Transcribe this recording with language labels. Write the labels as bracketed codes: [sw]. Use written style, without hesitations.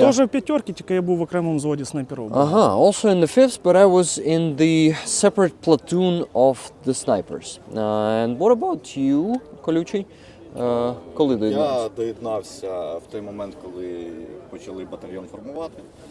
[uk] Теж в п'ятерці, тільки я був в окремому взводі снайперів. [en] Also in the 5th, but I was in the separate platoon of the snipers. And what about you, Kolyuchii? [uk] Коли доєднався? Я доєднався в той момент, коли почали батальйон формувати.